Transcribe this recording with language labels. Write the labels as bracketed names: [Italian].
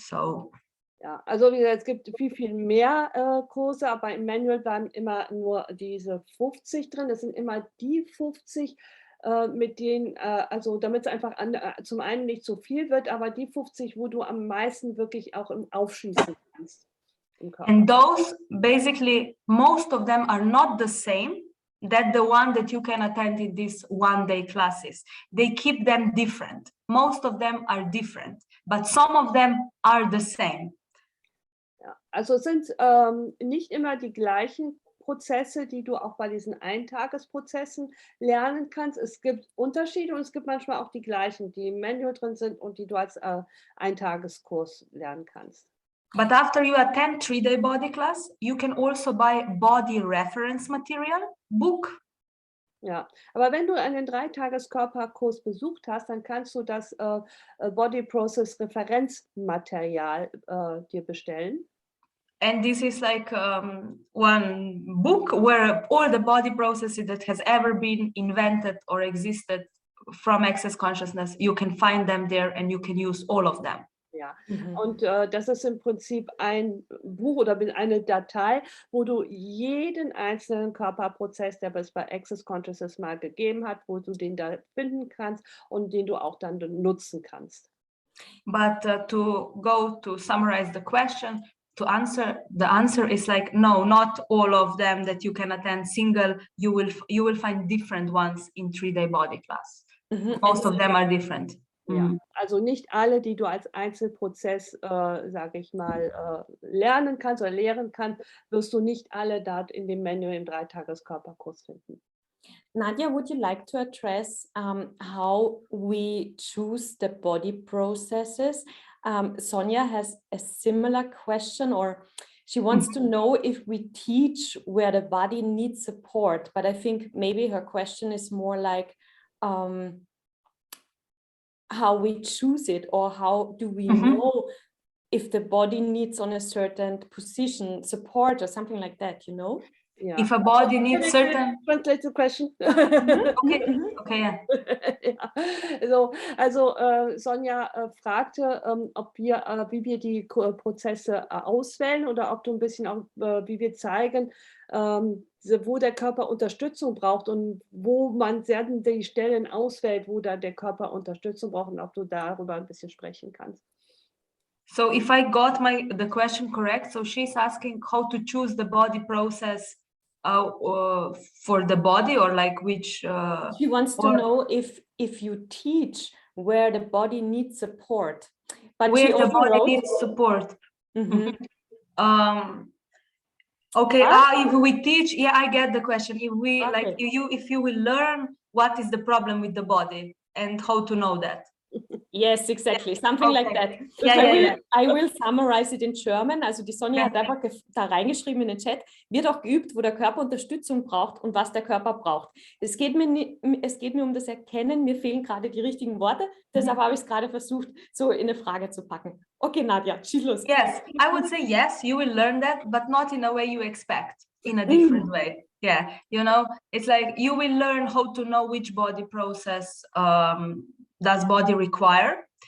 [English] So [German] ja, also wie gesagt, es gibt viel, viel mehr Kurse, aber im Manual bleiben immer nur diese 50 drin. Das sind immer die 50, mit denen, also damit es einfach zum einen nicht so viel wird, aber die 50, wo du am meisten wirklich auch aufschließen kannst im Körper. [English] And those, basically, most of them are not the same that the one that you can attend in these 1-day classes. They keep them different. Most of them are different, but some of them are the same. [German] Ja, also es sind nicht immer die gleichen Prozesse, die du auch bei diesen Eintagesprozessen lernen kannst. Es gibt Unterschiede und es gibt manchmal auch die gleichen, die im Manual drin sind und die du als Eintageskurs lernen kannst. [English] But after you attend 3-day body class, you can also buy body reference material, book. [German] Ja, aber wenn du einen 3-Tages-Körperkurs besucht hast, dann kannst du das Body Process Referenzmaterial dir bestellen. [English] And this is like one book where all the body processes that has ever been invented or existed from access consciousness, you can find them there and you can use all of them. [German] Ja, und das ist im Prinzip ein Buch oder eine Datei, wo du jeden einzelnen Körperprozess, der es bei Access Consciousness mal gegeben hat, wo du den da finden kannst und den du auch dann nutzen kannst. [English] But to summarize the question, the answer is like, no, not all of them that you can attend single. You will find different ones in 3-day body class. Most of them are different. [German] Ja, also nicht alle, die du als Einzelprozess, sage ich mal, lernen kannst oder lehren kannst, wirst du nicht alle dort in dem Manual im 3-Tages-Körperkurs finden. [English] Nadia, would you like to address how we choose the body processes? Sonia has a similar question, or She wants to know if we teach where the body needs support, but I think maybe her question is more like how we choose it, or how do we know if the body needs on a certain position support or something like that, you know? Yeah. If a body needs certain... Translate the question. Okay, yeah. [German] Ja. Sonja fragte, ob wir, wie wir die Prozesse auswählen oder ob du ein bisschen auch, wie wir zeigen, wo der Körper Unterstützung braucht und wo man die Stellen auswählt, wo da der Körper Unterstützung braucht, und ob du darüber ein bisschen sprechen kannst. [English] So if I got the question correct, so she's asking how to choose the body process for the body, or like which... She wants to know if you teach where the body needs support. But where she the also body wrote, needs support. Mhm. Okay, What? if we teach, yeah, I get the question. If we Okay. like, if you will learn what is the problem with the body and how to know that. Yes, exactly. Something like that. Yeah. I will summarize it in German. [German] Also die Sonja Ja. hat einfach da reingeschrieben in den Chat, wird auch geübt, wo der Körper Unterstützung braucht und was der Körper braucht. Es geht mir um das Erkennen, mir fehlen gerade die richtigen Worte, deshalb habe ich es gerade versucht, so in eine Frage zu packen. Okay, Nadja, schieß los. [English] Yes, I would say yes, you will learn that, but not in a way you expect, in a different way. Yeah, you know, it's like you will learn how to know which body process does body require.